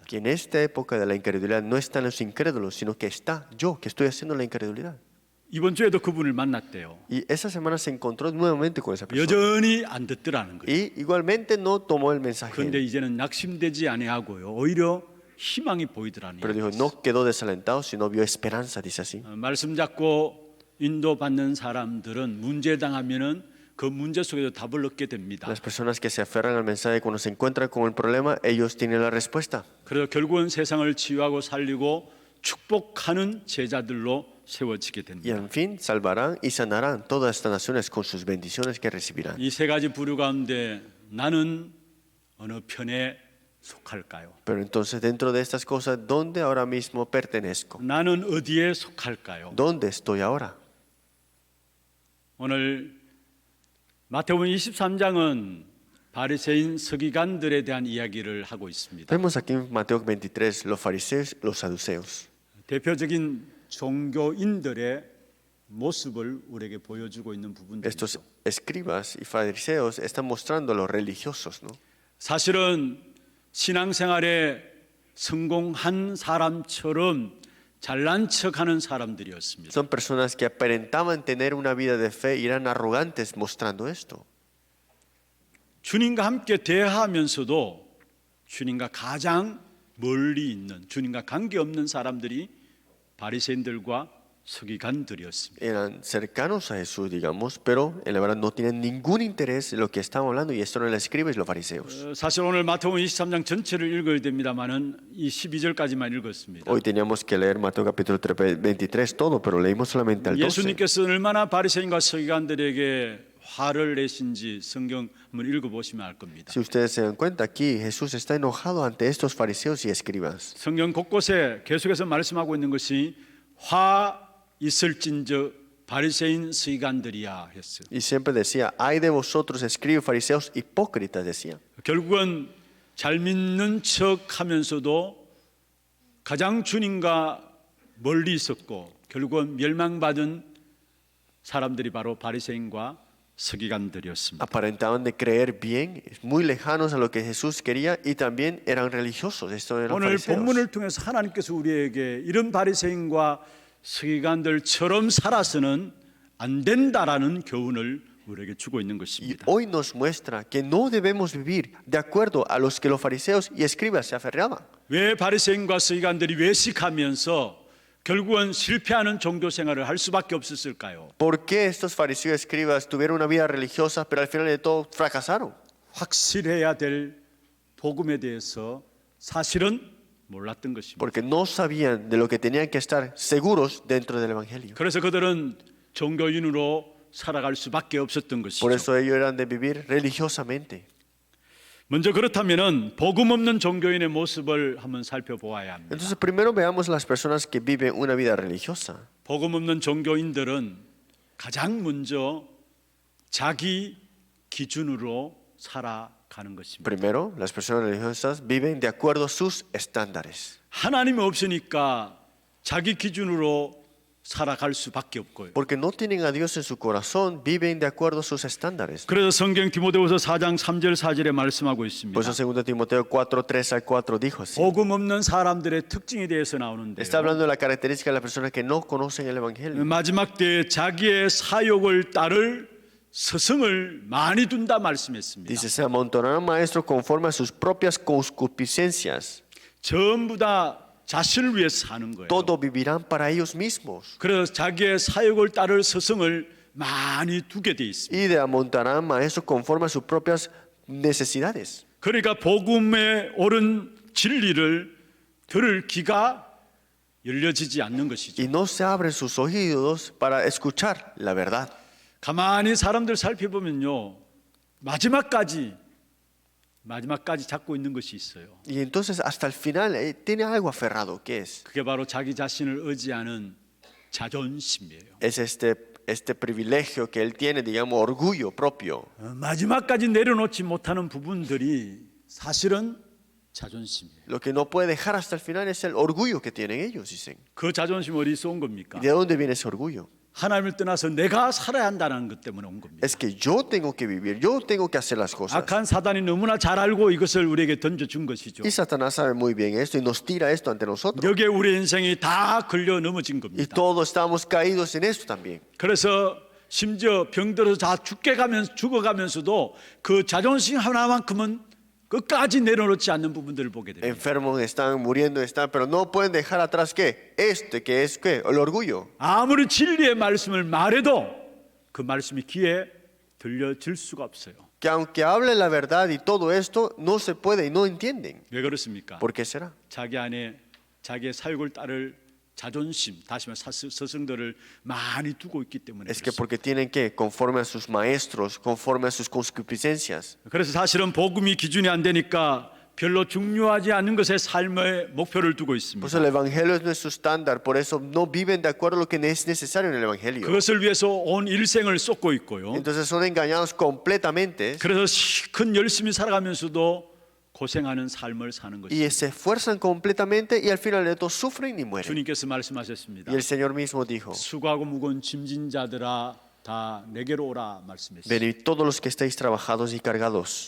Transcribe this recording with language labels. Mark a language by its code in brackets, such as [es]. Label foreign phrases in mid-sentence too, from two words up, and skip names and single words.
[es] Que en esta época de la incredulidad no están los incrédulos, sino que está yo que estoy haciendo la incredulidad. [ko] 이번 주에도 그분을 만났대요. [es] Y esa semana se encontró nuevamente con esa persona. [ko] 여전히 안 듣더라는 거예요. [es] Y igualmente no tomó el mensaje. [ko] 그런데 이제는 낙심되지 아니하고요. 오히려 희망이 보이더라는 [es] Pero [ko] 거예요. [es] dijo, no quedó desalentado, sino vio esperanza, dice así. [ko] 말씀 잡고 인도받는 사람들은 문제 당하면은 그 문제 속에서 답을 얻게 됩니다. [es] Las personas que se aferran al mensaje cuando se encuentran con el problema, ellos tienen la respuesta. [ko] 그래서 결국은 세상을 치유하고 살리고 축복하는 제자들로 세워지게 [es] Y [ko] 됩니다. [es] en fin, salvarán y sanarán todas estas naciones con sus bendiciones que recibirán. [ko] 이 세 가지 부류 가운데 나는 어느 편에 속할까요? [es] Pero entonces dentro de estas cosas, ¿dónde ahora mismo pertenezco? [ko] 나는 어디에 속할까요? [es] ¿Dónde estoy ahora? [ko] 오늘 마태복음 23장은 바리새인 서기관들에 대한 이야기를 하고 있습니다. [es] Vemos aquí en Mateo 23 los fariseos, los saduceos. [ko] 대표적인 종교인들의 모습을 우리에게 보여주고 있는 부분들이죠. [es] Estos escribas y fariseos están mostrando a los religiosos, ¿no? [ko] 사실은 신앙생활에 성공한 사람처럼 잘난 척하는 사람들이었습니다. [es] Son personas que aparentaban tener una vida de fe y eran arrogantes mostrando esto. [ko] 주님과 함께 대하면서도 주님과 가장 멀리 있는 주님과 관계없는 사람들이 바리새인들과 서기관들이었습니다. [es] Eran cercanos a Jesús, digamos, pero en la verdad no tienen ningún interés en lo que estamos hablando y esto no les escribe los fariseos. [ko] 사실 오늘 마태복음 23장 전체를 읽어야 됩니다만은 이 12절까지만 읽었습니다. [es] Hoy teníamos que leer Mateo capítulo 23 todo, pero leímos solamente al 12. [ko] 예수님께서 얼마나 바리새인과 서기관들에게 화를 내신지 성경 한번 읽어보시면 알 겁니다. [es] Si ustedes se dan cuenta, aquí Jesús está enojado ante estos fariseos y escribas. [ko] 성경 곳곳에 계속해서 말씀하고 있는 것이 화 있을진저 바리새인 서기관들이야 했어요. [es] Y siempre decía, ay de vosotros, escribas, fariseos hipócritas, decía. [ko] 결국은 잘 믿는 척하면서도 가장 주님과 멀리 있었고 결국은 멸망받은 사람들이 바로 바리새인과 서기관들이었습니다. [es] Aparentaban de creer bien, muy lejanos a lo que Jesús quería y también eran religiosos. Estos eran [ko] 오늘 [es] fariseos. [ko] 본문을 통해서 하나님께서 우리에게 이런 바리새인과 서기관들처럼 살아서는 안 된다라는 교훈을 우리에게 주고 있는 [es] Y [ko] 것입니다. [es] hoy nos muestra que no debemos vivir de acuerdo a los que los fariseos y escribas se aferraban. [ko] 왜 바리새인과 서기관들이 외식하면서 결국은 실패하는 종교 생활을 할 수밖에 없었을까요? [es] ¿Por qué estos fariseos y escribas tuvieron una vida religiosa, pero al final de todo fracasaron? [ko] 확실해야 될 복음에 대해서 사실은 몰랐던 것입니다. [es] Porque no sabían de lo que tenían que estar seguros dentro del Evangelio. [ko] 그래서 그들은 종교인으로 살아갈 수밖에 없었던 [es] Por [ko] 것이죠. [es] eso ellos eran de vivir religiosamente. [ko] 먼저 그렇다면은 복음 없는 종교인의 모습을 한번 살펴보아야 합니다. [es] Entonces primero veamos las personas que viven una vida religiosa. [ko] 복음 없는 종교인들은 가장 먼저 자기 기준으로 살아가는 것입니다. [es] Primero, las personas religiosas viven de acuerdo a sus estándares. [ko] 하나님이 없으니까 자기 기준으로 살아갈 수밖에 없고요. [es] Porque no tienen a Dios en su corazón, viven de acuerdo a sus estándares. [ko] 그래서 성경 디모데후서 4장 3절 4절에 말씀하고 있습니다. [es] Por eso 2 Timoteo 4, 3 al 4 dijo así. [ko] 복음 없는 사람들의 특징에 대해서 나오는데요. [es] Está hablando de la característica de las personas que no conocen el Evangelio. [ko] 마지막 때에 자기의 사욕을 따를 스승을 많이 둔다 말씀했습니다. [es] Dice, se amontonarán maestros conforme a sus propias concupiscencias. [ko] 전부 다 자신을 위해서 사는 거예요. [es] Todo vivirán para ellos mismos. [ko] 그래서 자기의 사욕을 따를 스승을 많이 두게 돼 있습니다. [es] Y de amontonarán maestros conforme a sus propias necesidades. [ko] 그러니까 복음의 옳은 진리를 들을 귀가 열려지지 않는 것이죠. [es] y no se abren sus oídos para escuchar la verdad. [ko] 가만히 사람들 살펴보면요, 마지막까지 잡고 있는 것이 있어요. [es] Y entonces hasta el final tiene algo aferrado, ¿qué es? [ko] 그게 바로 자기 자신을 의지하는 자존심이에요. [es] Es este privilegio que él tiene, digamos, orgullo propio. [ko] 마지막까지 내려놓지 못하는 부분들이 사실은 자존심이에요. [es] Lo que no puede dejar hasta el final es el orgullo que tienen ellos, dicen. [ko] 그 자존심 어디서 온 겁니까? [es] ¿Y de dónde viene ese orgullo? [ko] 하나님을 떠나서 내가 살아야 한다는 것 때문에 온 겁니다. [es] Es que yo tengo que vivir, yo tengo que hacer las cosas. [ko] 악한 사단이 너무나 잘 알고 이것을 우리에게 던져준 것이죠. [es] Y Satanás sabe muy bien esto y nos tira esto ante nosotros. [ko] 여기에 우리 인생이 다 걸려 넘어진 [es] Y [ko] 겁니다. [es] todos estamos caídos en esto también. [ko] 그래서 심지어 병들어서 다 죽어가면서도 그 자존심 하나만큼은 끝까지 내려놓지 않는 부분들을 보게 됩니다. [es] Enfermos están, muriendo están, pero no pueden dejar atrás ¿qué? Que es ¿qué? El orgullo. [ko] 아무리 진리의 말씀을 말해도 그 말씀이 귀에 들려질 수가 없어요. [es] Que aunque hable la verdad y todo esto, no se puede y no entienden. [ko] 왜 그렇습니까? [es] ¿Por qué será? [ko] 자기 안에 자기의 사육을 따를 자존심, 다시 말해 스승들을 많이 두고 있기 때문에 [es] Es que [ko] 그렇습니다. [es] porque tienen que, conforme a sus maestros, conforme a sus concupiscencias. [ko] 그래서 사실은 복음이 기준이 안 되니까 별로 중요하지 않은 것에 삶의 목표를 두고 [es] Por eso [ko] 있습니다. [es] el evangelio es nuestro estándar, por eso no viven de acuerdo a lo que es necesario en el evangelio. [ko] 그것을 위해서 온 일생을 쏟고 있고요. [es] Entonces son engañados completamente [ko] 그래서 큰 열심히 살아가면서도 고생하는 삶을 사는 [es] y [ko] 것입니다. [es] se esfuerzan completamente y al final de todo sufren y mueren. [ko] 주님께서 말씀하셨습니다. [es] Y el Señor mismo dijo: [ko] 수고하고 무거운 짐진 자들아 다 내게로 오라 말씀했습니다. [es] venid todos los que estáis trabajados y cargados.